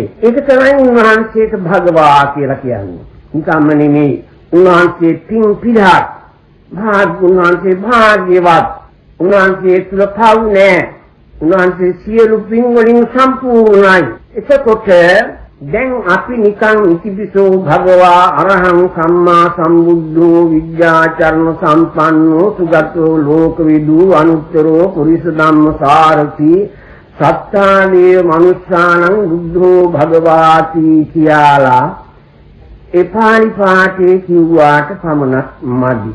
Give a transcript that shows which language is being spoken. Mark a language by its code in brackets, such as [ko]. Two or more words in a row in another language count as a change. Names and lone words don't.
[si] ඒක තමයි උන්වහන්සේට භගවා කියලා කියන්නේ. නිකම්ම නෙමෙයි. උන්වහන්සේ පින් පිටක්. උන්වහන්සේ භාග්‍යවත්. උන්වහන්සේ තුල පව් නැහැ. උන්වහන්සේ සියලු පින් වලින් සම්පූර්ණයි. එතකොට දැන් අපි නිකන් [pi] ඉතිපිසෝ භගවා අරහං සම්මා සම්බුද්ධෝ විද්‍යාචරණ සම්පන්නෝ සුගතෝ ලෝකවිදු අනුත්තරෝ පුරිස ධම්මසාරති සත්තානේ මනුස්සානං බුද්ධෝ භගවාති [si] කියලා ඒ පාලි පාඨයේ කිව්වාට පමණක් මදි.